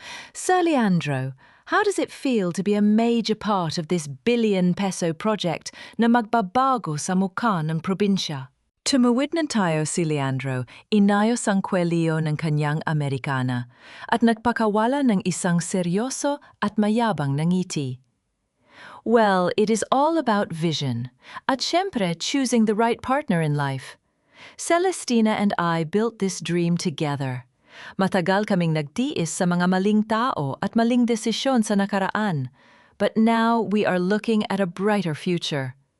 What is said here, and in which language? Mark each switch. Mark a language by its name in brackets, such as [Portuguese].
[English] Sir Leandro, how does it feel to be a major part of this billion-peso project [Filipino] na magbabago sa mukha ng probinsya? Tumawid na tayo si Leandro, inayos ang kwelyo ng kanyang Amerikana at nagpakawala ng isang seryoso at mayabang na ngiti. [English] Well, it is all about vision [Filipino] at syempre [English] choosing the right partner in life. Celestina and I built this dream together. [Filipino] Matagal kaming nagtiis sa mga maling tao at maling desisyon sa nakaraan. [English] But now we are looking at a brighter future.